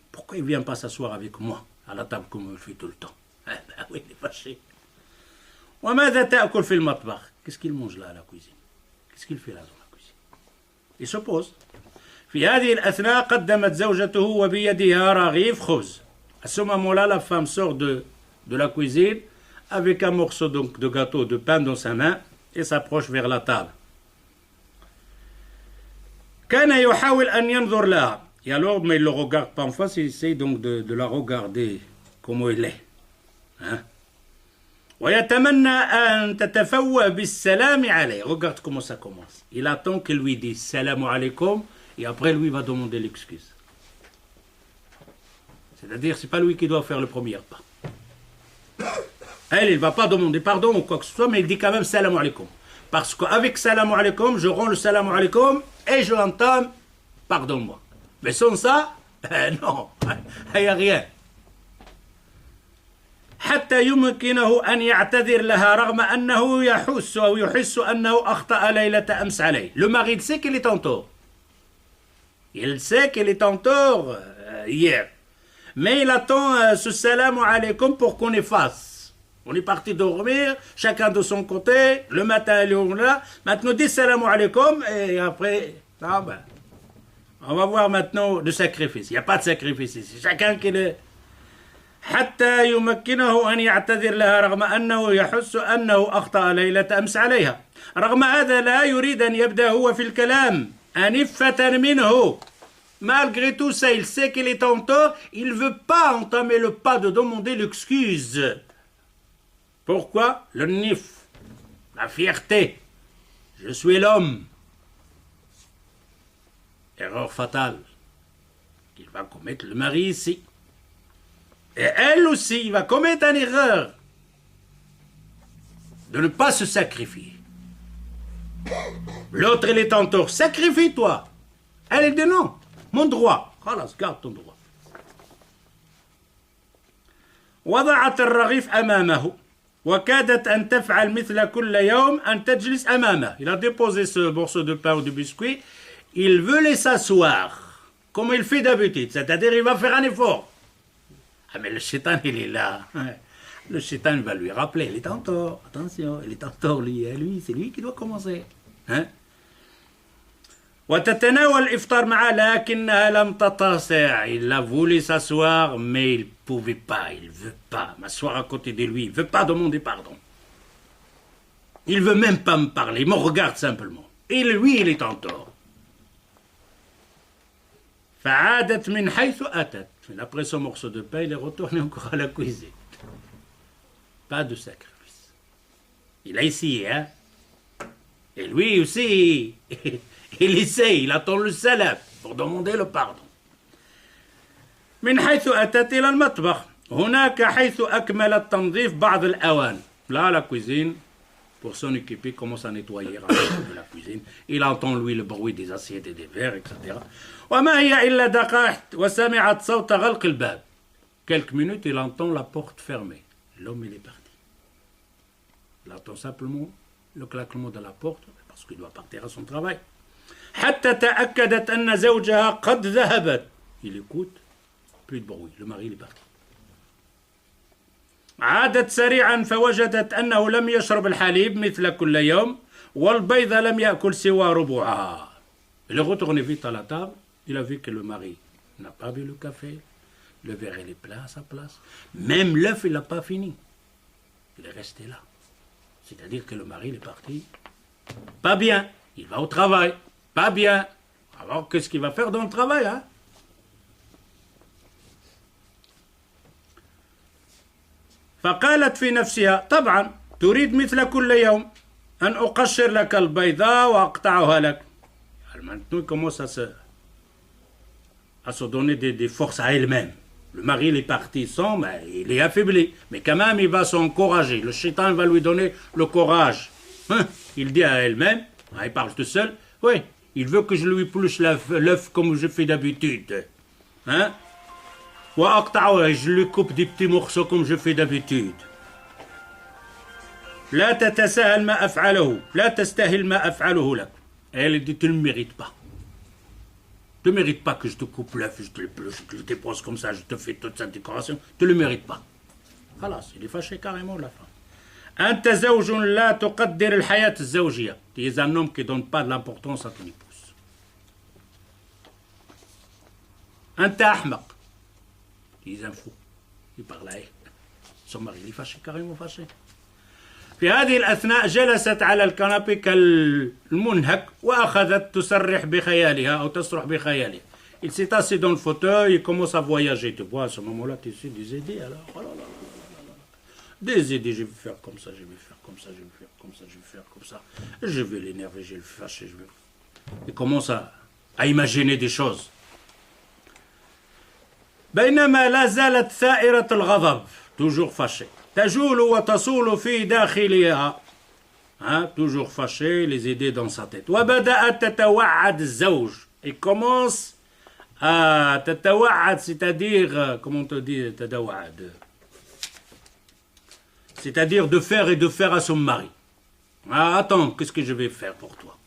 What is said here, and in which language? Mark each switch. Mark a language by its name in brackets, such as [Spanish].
[French] Pourquoi il ne vient pas s'asseoir avec moi à la table comme il fait tout le temps? Ah ben oui, il est fâché. [Arabic] وماذا تأكل في المطبخ? [French] Qu'est-ce qu'il mange là à la cuisine? Qu'est-ce qu'il fait là dans la cuisine? Il se pose. [Arabic] في هذه الأثناء قدمت زوجته وبيدها رغيف خبز. [French] À ce moment-là, la femme sort de la cuisine avec un morceau donc de gâteau de pain dans sa main et s'approche vers la table. [Arabic] كان يحاول أن ينظر لها. [French] Et alors, mais il ne le regarde pas en face, il essaie donc de la regarder comment elle est. Hein? [Arabic] ويتمنى أن تتفوه بالسلام عليه. [French] Regarde comment ça commence. Il attend qu'elle lui dise salam alaykoum et après lui va demander l'excuse. C'est-à-dire, c'est pas lui qui doit faire le premier pas. Elle, il va pas demander pardon ou quoi que ce soit, mais il dit quand même salam alaykoum. Parce qu'avec salam alaykoum, je rends le salam alaykoum et je entame pardonne-moi. Mais sans ça, non, il n'y a rien. [Arabic] حتى يمكنه أن يعتذر لها رغم أنه يحس أنه أخطأ ليلة أمس عليه. [French] Le mari sait qu'il est en tort. Il sait qu'il est en tort hier. Mais il attend ce salam alaykoum pour qu'on efface. On est parti dormir, chacun de son côté, le matin il est là. Maintenant dit salam alaykoum et après, ah ben, on va voir maintenant le sacrifice. Il n'y a pas de sacrifice ici. Chacun qui est... [Arabic] حتى يمكنه أن يعتذر لها رغم أنه يحس أنه أخطأ ليلة أمس عليها. رغم هذا لا يريد أن يبدأ هو في الكلام أنفة منه. [French] Malgré tout ça, il sait qu'il est en tort. Il ne veut pas entamer le pas de demander l'excuse. Pourquoi? Le nif, la fierté. Je suis l'homme. Erreur fatale qu'il va commettre le mari ici. Et elle aussi, il va commettre une erreur de ne pas se sacrifier. L'autre, il est en tort. Sacrifie-toi. Elle dit non. Mon droit. خلاص, garde ton droit. [Arabic] وضعت الرغيف أمامه وكادت أن تفعل مثل كل يوم أن تجلس أمامه. [French] Il a déposé ce morceau de pain ou de biscuit. Il veut les s'asseoir comme il fait d'habitude. C'est-à-dire, il va faire un effort. Ah, mais le shaitan, il est là. Le shaitan va lui rappeler, il est en tort. Attention, il est en tort, lui. C'est lui qui doit commencer. Hein? [Arabic] وتتناول الإفطار معه لكنها لم تستطع. [French] Il a voulu s'asseoir, mais il ne pouvait pas, il ne veut pas m'asseoir à côté de lui. Il ne veut pas demander pardon. Il ne veut même pas me parler, il me regarde simplement. Et lui, il est en tort. [Arabic] فعادت من حيث أتت. [French] Après ce morceau de pain, il est retourné encore à la cuisine. Pas de sacrifice. Il a essayé, hein. Et lui aussi, il essaye, il attend le salam pour demander le pardon. [Arabic] من حيث أتت إلى المطبخ. هناك حيث أكمل التنظيف بعض الأوان. [French] Là, la cuisine, pour s'en occuper, commence à nettoyer de la cuisine. Il entend, lui, le bruit des assiettes et des verres, etc. [Arabic] وما هي إلا دقائق وسمعت صوت غلق الباب. [French] Quelques minutes, il entend la porte fermée. L'homme, il est parti. Il entend simplement le claquement de la porte, parce qu'il doit partir à son travail. [Arabic] حتى تأكدت أن زوجها قد ذهبت. [French] Il écoute, plus de bruit. Le mari, il est parti. [Arabic] عادت سريعا فوجدت أنه لم يشرب الحليب مثل كل يوم والبيض لم يأكل سوى ربعها. [French] Il est retourné vite à la table. Il a vu que le mari n'a pas bu le café. Le verre, il est plein à sa place. Même l'œuf, il n'a pas fini. Il est resté là. C'est-à-dire que le mari, il est parti. Pas bien. Il va au travail. Pas bien. Alors, qu'est-ce qu'il va faire dans le travail, hein? [Arabic] فقالت في نفسها طبعا تريد مثل كل يوم أن أقشر لك البيضاء وأقطعها لك. [French] Maintenant, il commence à se donner des forces à elle-même. Le mari, il est parti sans, mais il est affaibli. Mais quand même, il va s'encourager. Le shaitan va lui donner le courage. Hein? Il dit à elle-même, il parle tout seul, oui, il veut que je lui épluche l'œuf comme je fais d'habitude. Hein? Je lui coupe des petits morceaux comme je fais d'habitude. [Arabic] لا تتساهل ما أفعله لا تستاهل ما أفعله لك. [French] Elle dit, tu ne mérites pas. Tu ne mérites pas que je te coupe l'œuf, je te l'épluche, que je te dépose comme ça, je te fais toute cette décoration. Tu ne le mérites pas. Voilà, il est fâché carrément la femme. [Arabic] أنت زوج لا تقدر الحياة الزوجية. [French] Tu es un homme qui ne donne pas de l'importance à ton épouse. [Arabic] أنت أحمق. [French] Tu es un fou. Il parle à elle. Son mari, il est fâché, carrément fâché. [Arabic] في هذه الأثناء جلست على الكنبة كالمنهك وأخذت تسرح بخيالها أو تسرح بخيالها. [French] Il s'est assis dans le fauteuil et commence à voyager. Tu vois, à ce moment-là, tu sais, des idées alors. Oh là là là là là. Des idées, je vais faire comme ça, je vais faire comme ça, je vais faire comme ça, je vais faire comme ça. Je vais l'énerver, je vais le fâcher. Il commence à imaginer des choses. [Arabic] بينما لا زالت ثائرة الغضب. [French] Toujours fâché. [Arabic] تجول وتصول في داخلها. [French] Toujours fâché, les idées dans sa tête. [Arabic] وبدأت تتوعد الزوج. [French] Il commence à تتوعد, c'est-à-dire, comment on te dit تتوعد? C'est-à-dire de faire et de faire à son mari. Attends, qu'est-ce que je vais faire pour toi?